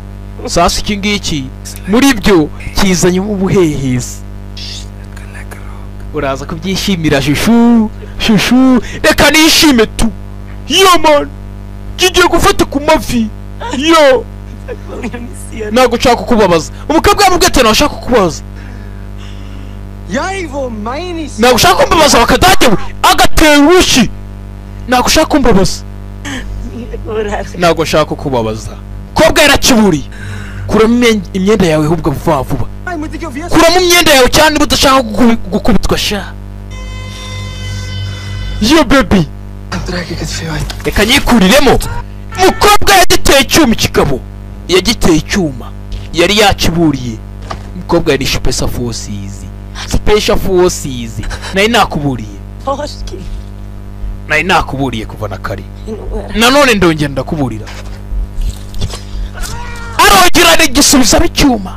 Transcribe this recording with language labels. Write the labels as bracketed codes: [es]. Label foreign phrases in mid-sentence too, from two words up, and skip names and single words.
[rw] Sasa iki ngiki muri byo kizanye ubuhehesi. Uraza kubyishimira shushu shushu, reka nishime tu. [en] Yo man, [rw] kigiye gufata ku mavi. Yo, ntago nshaka kukubabaza. Umukobwa yamubwiye ati nashaka kukubabaza. [nl] Jij wil mij niet zien. [rw] Ntago ushaka kumbabaza wakadage we agatera urushyi. Ntago ushaka kumbabaza. Ntago nshaka kukubabaza. Kobwa yarakiburiye. Kuramo imyenda yawe ahubwo vuba vuba. Kuramo imyenda yawe cyane budashaka gukubitwa sha. [en] Yo baby, [nl] Trek ik het veel uit. [rw] reka nyikuriremo. Umukobwa yagiteye icyuma ikigabo. Yagiteye icyuma. Yari yakiburiye. Umukobwa yari [en] Special Forces. Special Forces. [rw] Nari nakuburiye. Nari nakuburiye kuva na kare. Nanone ndongera ndakuburira. Arongera arigisubiza icyuma.